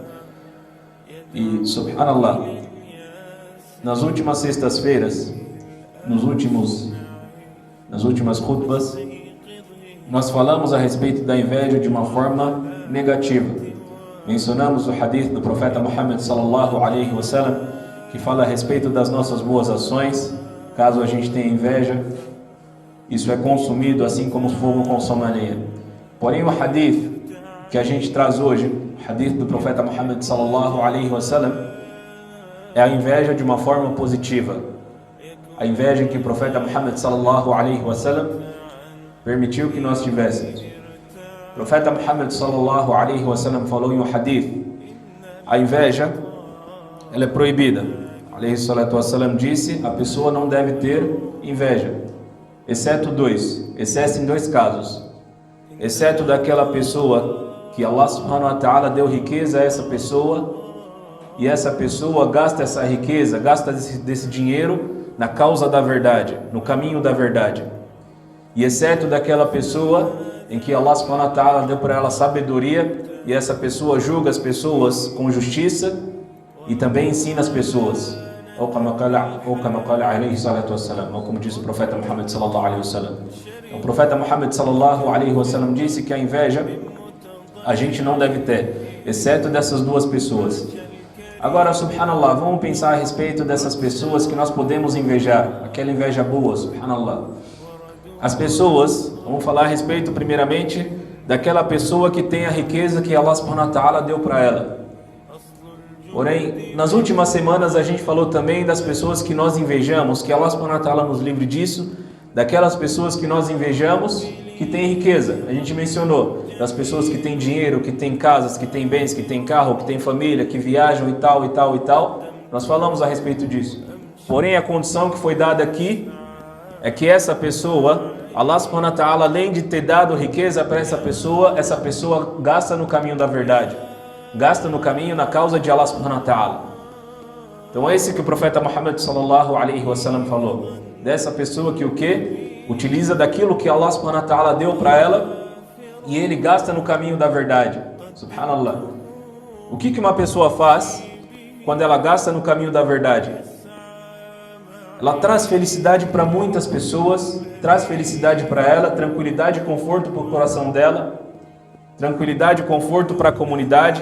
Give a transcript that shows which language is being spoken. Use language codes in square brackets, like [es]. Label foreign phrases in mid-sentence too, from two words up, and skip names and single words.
[pt] E subhanallah, nas últimas sextas-feiras, nas últimas khutbas, nós falamos a respeito da inveja de uma forma negativa. Mencionamos o hadith do profeta Muhammad [ar] صلى الله عليه وسلم, [pt] que fala a respeito das nossas boas ações. Caso a gente tenha inveja, isso é consumido assim como o fogo consome a lenha. Porém, o hadith que a gente traz hoje, o hadith do profeta Muhammad [ar] صلى الله عليه وسلم, [pt] é a inveja de uma forma positiva. A inveja que o profeta Muhammad [ar] صلى الله عليه وسلم [pt] permitiu que nós tivéssemos. O profeta Muhammad [ar] صلى الله عليه وسلم [pt] falou em um hadith: a inveja, ela é proibida. [ar] عليه الصلاة والسلام [pt] disse: a pessoa não deve ter inveja, exceto em 2 casos. Exceto daquela pessoa que [ar] الله سبحانه وتعالى [pt] deu riqueza a essa pessoa, e essa pessoa gasta essa riqueza, gasta desse dinheiro na causa da verdade, no caminho da verdade. E exceto daquela pessoa em que [ar] الله سبحانه وتعالى [pt] deu para ela sabedoria, e essa pessoa julga as pessoas com justiça e também ensina as pessoas. Ou como disse o profeta Muhammad [ar] صلى الله عليه وسلم. [pt] O profeta Muhammad [ar] صلى الله عليه وسلم [pt] disse que a inveja a gente não deve ter, exceto dessas 2 pessoas. Agora, subhanallah, vamos pensar a respeito dessas pessoas que nós podemos invejar, aquela inveja boa, subhanallah. As pessoas, vamos falar a respeito primeiramente daquela pessoa que tem a riqueza que [ar] الله سبحانه وتعالى [pt] deu para ela. Porém, nas últimas semanas a gente falou também das pessoas que nós invejamos, que [ar] الله سبحانه وتعالى [pt] nos livre disso, daquelas pessoas que nós invejamos que têm riqueza. A gente mencionou das pessoas que têm dinheiro, que têm casas, que têm bens, que têm carro, que têm família, que viajam e tal, e tal, e tal. Nós falamos a respeito disso. Porém, a condição que foi dada aqui é que essa pessoa, [ar] الله سبحانه وتعالى, [pt] além de ter dado riqueza para essa pessoa gasta no caminho da verdade, gasta no caminho, na causa de [ar] الله سبحانه وتعالى. [pt] Então é esse que o profeta Muhammad [ar] صلى الله عليه وسلم [pt] falou, dessa pessoa que o quê? Utiliza daquilo que [ar] الله سبحانه وتعالى [pt] deu para ela e ele gasta no caminho da verdade. Subhanallah. O que uma pessoa faz quando ela gasta no caminho da verdade? ela traz felicidade para muitas pessoas, traz felicidade para ela, tranquilidade e conforto para o coração dela, tranquilidade e conforto para a comunidade.